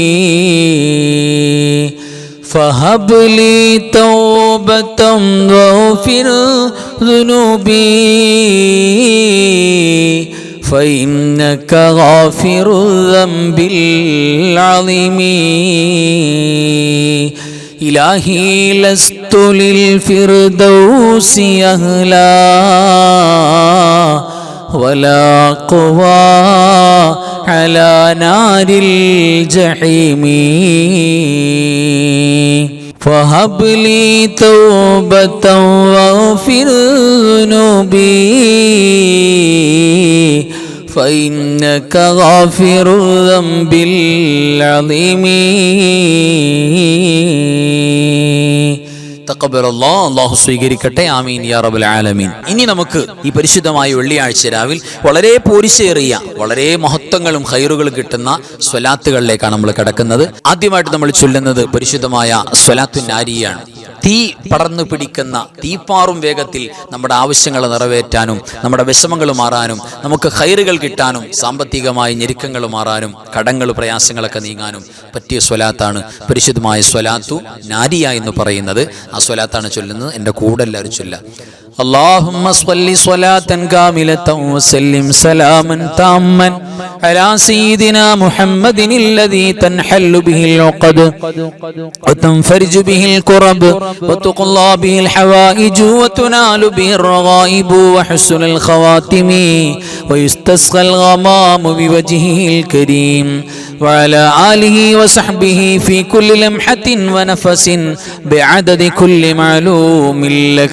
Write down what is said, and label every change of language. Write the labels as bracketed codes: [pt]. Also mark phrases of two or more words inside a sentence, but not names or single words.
[ar] فهب لي توبة واغفر ذنوبي فإنك غافر الذنب العظيم إلهي لست للفردوس أهلا ولا أقوى على النار الجحيم فهب لي توبة واغفر ذنوبي فإنك غافر الذنب العظيم [ml] അല്ലാഹു സ്വീകരിക്കട്ടെ. [ar] آمين يا رب العالمين. [ml] ഇനി നമുക്ക് ഈ പരിശുദ്ധമായ വെള്ളിയാഴ്ച രാവിൽ വളരെ പോരിശേറിയ വളരെ മഹത്വങ്ങളും ഖൈറുകളും കിട്ടുന്ന സ്വലാത്തുകളിലേക്കാണ് നമ്മൾ കിടക്കുന്നത്. ആദ്യമായിട്ട് നമ്മൾ ചൊല്ലുന്നത് പരിശുദ്ധമായ സ്വലാത്തുൻ നാരിയാണ്. തീ പടർന്നു പിടിക്കുന്ന തീപ്പാറും വേഗത്തിൽ നമ്മുടെ ആവശ്യങ്ങൾ നിറവേറ്റാനും നമ്മുടെ വിഷമങ്ങൾ മാറാനും നമുക്ക് ഖൈറുകൾ കിട്ടാനും സാമ്പത്തികമായ ഞെരുക്കങ്ങൾ മാറാനും കടങ്ങൾ പ്രയാസങ്ങളൊക്കെ നീങ്ങാനും പറ്റിയ സ്വലാത്താണ് പരിശുദ്ധമായ സ്വലാത്തു നാരിയ എന്ന് പറയുന്നത്. ആ സ്വലാത്താണ് ചൊല്ലുന്നത്. എൻ്റെ കൂടെ എല്ലാവരും ചൊല്ലാം. [ar] اللهم صل صلاة كاملة وسلم سلاما تاما على سيدنا محمد الذي تنحل به العقد وتنفرج به الكرب وتقضى به الحوائج وتنال به الرغائب وحسن الخواتم ويستسقى الغمام بوجهه الكريم وعلى آله وصحبه في كل لمحة ونفس بعدد كل معلوم لك.